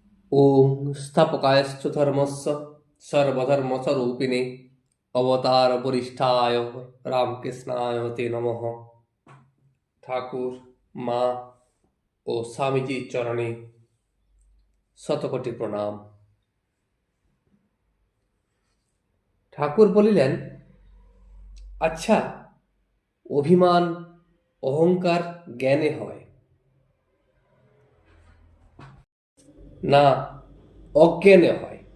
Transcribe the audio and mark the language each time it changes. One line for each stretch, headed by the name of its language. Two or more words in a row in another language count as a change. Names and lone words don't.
Sanskrit: ओम स्थापकायश्च धर्मस्य सर्वधर्मस्वरूपिणे अवतार वरिष्ठाय रामकृष्णाय ते नमः।
Bangla: ঠাকুর, মা ও স্বামীজির চরণে শতকোটি প্রণাম। ঠাকুর বলিলেন, আচ্ছা, অভিমান অহংকার জ্ঞানে হয় না অজ্ঞানে হয়?